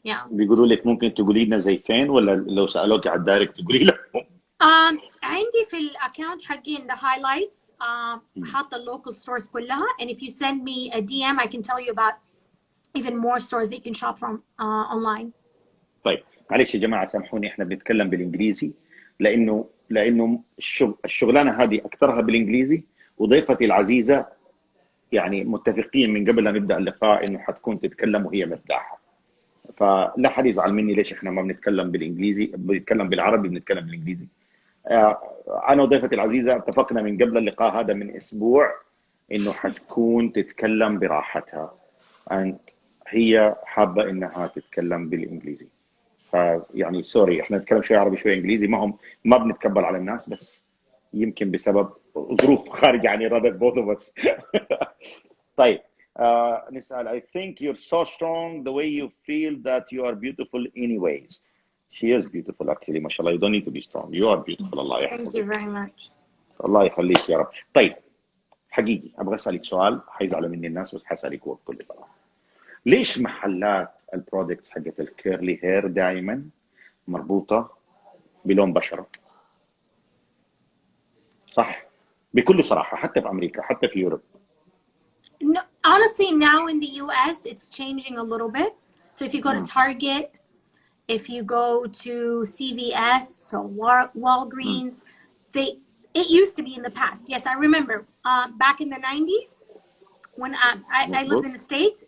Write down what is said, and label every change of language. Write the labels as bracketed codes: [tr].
[ar] بيقولوا لك ممكن تقولي لنا زي فين ولا لو سألوك على الدايركت تقولي لهم؟ عندي في الاكونت حقي [en] in the highlights [ar] حاطه [en] local stores كلها, and if you send me a DM I can tell you about even more stores that you can shop from online. [ar] طيب معلش يا جماعه سامحوني احنا بنتكلم بالانجليزي لانه الشغلانه هذه اكثرها بالانجليزي، وضيفتي العزيزه يعني متفقين من قبل لا نبدا اللقاء انه حتكون تتكلم وهي مرتاحه، فلا حد يزعل مني ليش احنا ما بنتكلم بالانجليزي، بنتكلم بالعربي بنتكلم بالانجليزي. انا وضيفتي العزيزه اتفقنا من قبل اللقاء هذا من اسبوع انه حتكون تتكلم براحتها، هي حابه انها تتكلم بالانجليزي. فيعني سوري احنا نتكلم شوي عربي شوي انجليزي، ما بنتكبر على الناس، بس يمكن بسبب ظروف خارجه عن اراده [en] both of us. [ar] طيب نسال. [en] I think you're so strong the way you feel that you are beautiful anyways. She is beautiful actually [ar] ما شاء الله. [en] You don't need to be strong. You are beautiful. الله Thank you [ar] يحفظك. [en] very much. [ar] الله يخليك يا رب. طيب حقيقي ابغى اسالك سؤال، حيزعلوا مني الناس بس حسالك هو بكل صراحه. ليش محلات البرودكتس حقت الكيرلي هير دائما مربوطه بلون بشره؟ صح، بكل صراحه، حتى في امريكا حتى في يوروب. [en] No, honestly, now in the US, it's changing a little bit. So if you go to Target, if you go to CVS or Walgreens, it used to be in the past. Yes, I remember back in the 90s when I lived in the States.